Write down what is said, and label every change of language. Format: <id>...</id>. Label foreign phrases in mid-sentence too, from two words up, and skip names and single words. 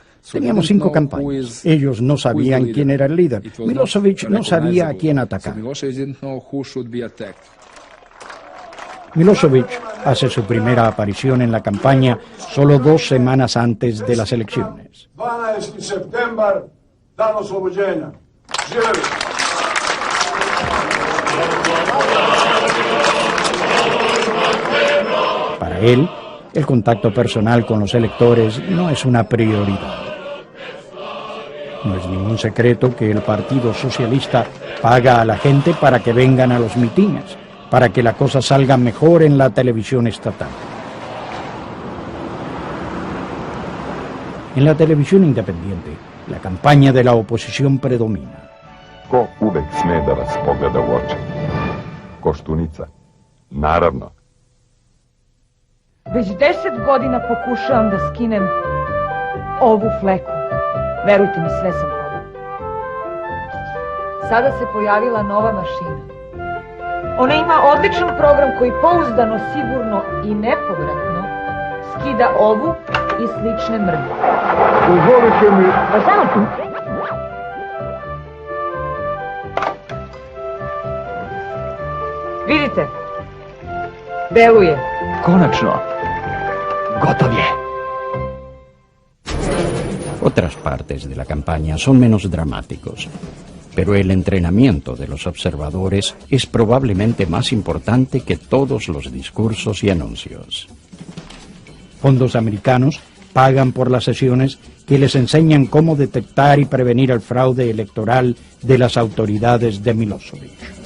<es>Teníamos 5 campañas. Ellos no sabían quién era el líder. Milošević no sabía a quién atacar. Milošević hace su primera aparición en la campaña solo 2 semanas antes de las elecciones.</es> <sr>12. septembar, dan oslobođenja. Živeli!</sr> <es>Para él, el contacto personal con los electores no es una prioridad. No es ningún secreto que el Partido Socialista paga a la gente para que vengan a los mitines, para que la cosa salga mejor en la televisión estatal. En la televisión independiente, la campaña de la oposición predomina.</es> <sr>Ko uvek sme da vas pogleda u oči? Koštunica. Naravno. Već 10 godina pokušavam da skinem ovu fleku. Verujte mi, sve sam probala. Sada se pojavila nova mašina. Ona ima odličan program koji pouzdano, sigurno i nepovratno skida ovu i slične mrlje. Dozvolite mi... Pa samo tu. Vidite, deluje. Konačno. Gotov je.</sr> <es>Otras partes de la campaña son menos dramáticos, pero el entrenamiento de los observadores es probablemente más importante que todos los discursos y anuncios. Fondos americanos pagan por las sesiones que les enseñan cómo detectar y prevenir el fraude electoral de las autoridades de Milošević.</es>